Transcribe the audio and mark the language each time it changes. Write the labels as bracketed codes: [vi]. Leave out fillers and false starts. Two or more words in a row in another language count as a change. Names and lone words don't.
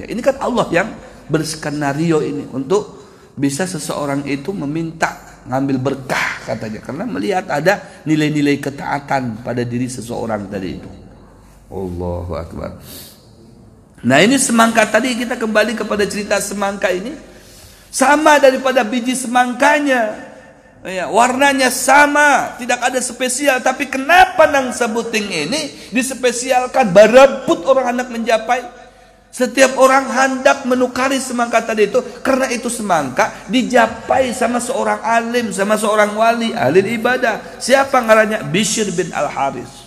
[id] Ini kan Allah yang berskenario ini untuk bisa seseorang itu meminta ngambil berkah katanya, karena melihat ada nilai-nilai ketaatan pada diri seseorang tadi itu. Allahu Akbar. Nah, ini semangka tadi, kita kembali kepada cerita semangka ini. Sama daripada biji semangkanya. Ya, warnanya sama, tidak ada spesial. Tapi kenapa nang sebuting ini dispesialkan? Berebut orang hendak menjapai. Setiap orang hendak menukari semangka tadi itu, karena itu semangka dijapai sama seorang alim, sama seorang wali, ahli ibadah. Siapa ngarannya? Bishr bin Al-Haris.